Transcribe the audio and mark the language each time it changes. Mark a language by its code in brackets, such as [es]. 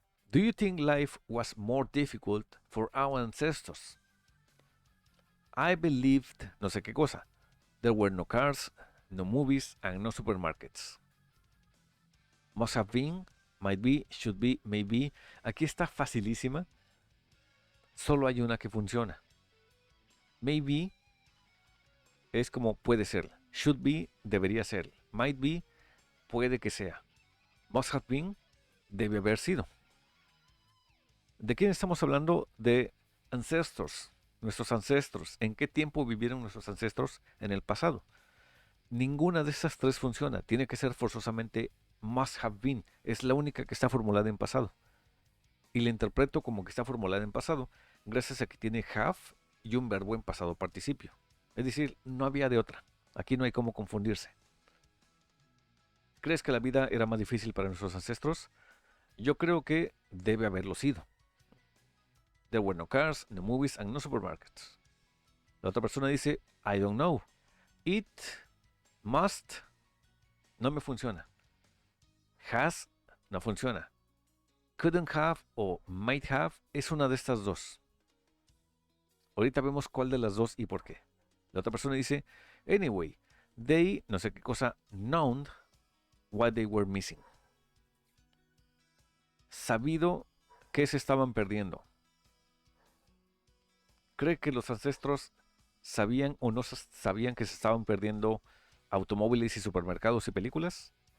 [en] Do you think life was more difficult for our ancestors? I believed, [es] no sé qué cosa. [en] There were no cars, no movies, and no supermarkets. Must have been, might be, should be, maybe. [es] Aquí está facilísima. Solo hay una que funciona. Maybe es como puede ser. Should be, debería ser. Might be, puede que sea. Must have been, debe haber sido. ¿De quién estamos hablando? De ancestors, nuestros ancestros. ¿En qué tiempo vivieron nuestros ancestros en el pasado? Ninguna de esas tres funciona. Tiene que ser forzosamente must have been. Es la única que está formulada en pasado. Y la interpreto como que está formulada en pasado, gracias a que tiene have y un verbo en pasado participio. Es decir, no había de otra. Aquí no hay cómo confundirse. ¿Crees que la vida era más difícil para nuestros ancestros? Yo creo que debe haberlo sido. [en] There were no cars, no movies, and no supermarkets. [es] La otra persona dice, [en] I don't know. It must. [es] No me funciona. Has no funciona. Couldn't have o might have es una de estas dos. Ahorita vemos cuál de las dos y por qué. La otra persona dice, [en] anyway, they, [es] no sé qué cosa, [en] known what they were missing. [es] Sabido que se estaban perdiendo. ¿Cree que los ancestros sabían o no sabían que se estaban perdiendo automóviles y supermercados y películas?